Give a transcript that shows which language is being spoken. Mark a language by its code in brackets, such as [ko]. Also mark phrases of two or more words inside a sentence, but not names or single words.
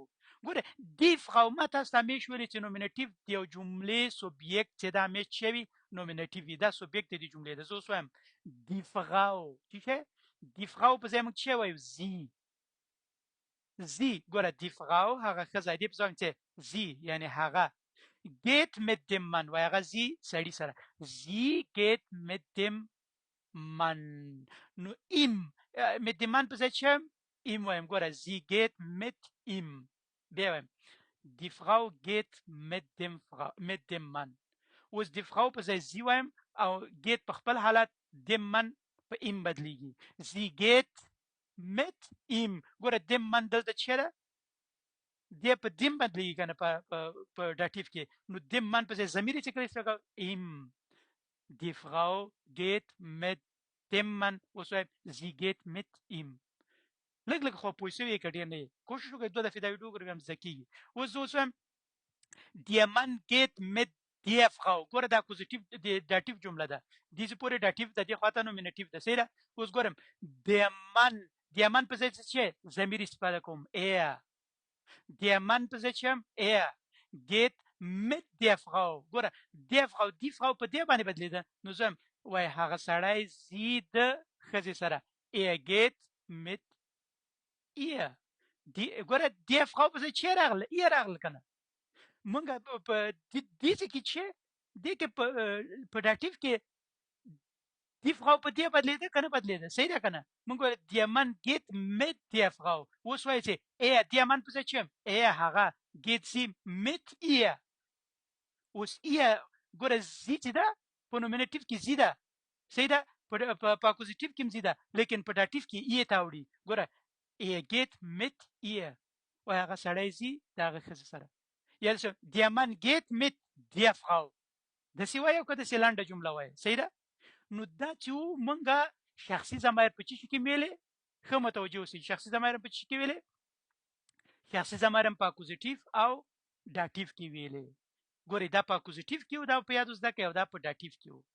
[ps] ګوره دی فراو ما تاسو ته همیش ویلي چې نومینټیو د یو جملې سوبیکټ چې دا همیش شوي نومینټیو وي. دا سوبیکټ دی جملې ده. زه اوس وایم دی فراو چې دی فراو په ځای موږ څه وایو؟ زی. ګوره دی فراو هغه ښځه دی په ځای چې زی یعنی هغه [de] geht mit dem Mann. [ps] وای هغه زی سړي سره. [de] sie geht mit dem Mann. [ps] نو [de] ihm mit dem Mann [ps] په ځای چې ihm وایم. [de] ګوره sie geht mit ihm. [ps] بیا وایم [de] die Frau geht mit dem Mann. [ps] اوس [de] die Frau [ps] په ځای sie وایم او geht په خپل حالت [de] dem Mann [ps] په ihm بدلیږي. [de] sie geht mit ihm. [ps] ګوره [de] dem Mann [ps] دلته چې ده دی په دیم بدلیږي کنه په داتیف کې. نو [de] dem Mann [ps] په ځای ضمیر چې کړی څه ihm. [de] die Frau geht mit dem Mann. [ps] اوس وایم [de] sie geht mit ihm. [ps] لږ خو پوه شوي که ډېر نه یې کوشش وکړئ 2 دفعې دا ویډیو وګورئ هم زده کېږي. اوس زه اوس وایم [de] der Mann geht mit der Frau. [ps] ګوره دا اکوزیټیو داتیو جمله ده. دې پورې داتیو د دې خواته نومینټیو ده. صحیح ده. اوس ګورم [de] der Mann [ps] په ځای څه ضمیر استفاده کوم [de] der Mann [ps] په ځای چې [de] geht mit der Frau. [ps] ګوره [de] der Frau die Frau [ps] په دې باندې بدلیده. نو زه وای هغه سړی زی د ښځې سره [de] geht mit ihr. [ps] ګوره [de] die Frau [ps] په ځای چې راغله کنه. مونږ په دې کې چې دې کې په داتیو کې [de] die Frau [ps] په دې بدلیده کنه بدلیده. صحیح ده کنه. مونږ وایو [de] der Mann geht mit der Frau. [ps] اوس وایي چې [de] der Mann [ps] په ځای چې هغه [de] geht sie mit ihr. [ps] اوس ihr ګوره زی چې ده په نومینټیو کې زی ده. صحیح ده. په اکوزیټیو کې هم زی ده لیکن په داتیو کې ای ته وړي. [de] ګوره geht mit ihr. [ps] وایي هغه سړی زی د هغه ښځې سره. [de] یا der Mann geht mit der Frau. [ps] داسې وایو که داسې لنډه جمله وایي. صحیح ده. نو دا چې مونږه شخصي ضمایر په چی کې ویلې ښه متوجه اوسئ. شخصي ضمایر په چی کې ویلې؟ شخصي ضمایر په اکوزیټیو او داتیو کې ویلې. ګورئ دا په اکوزیټیو کې و دا په یاد زده کړئ او دا په داتیو کې و.